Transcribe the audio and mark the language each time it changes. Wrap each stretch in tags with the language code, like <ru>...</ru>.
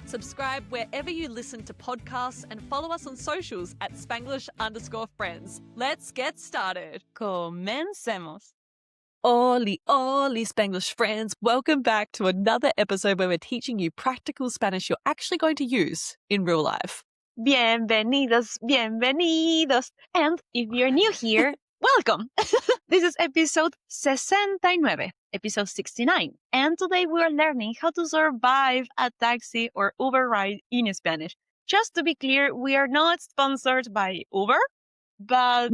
<en>Subscribe wherever you listen to podcasts and follow us on socials at Spanglish_friends. Let's get started.</en> <es>Comencemos. Oli, oli, Spanglish friends.</es> <en>Welcome back to another episode where we're teaching you practical Spanish you're actually going to use in real life.</en> <es>Bienvenidos, bienvenidos.</es> <en>And if you're new here, welcome. This is episode 69, episode 69. And today we are learning how to survive a taxi or Uber ride in Spanish. Just to be clear, we are not sponsored by Uber. But</en>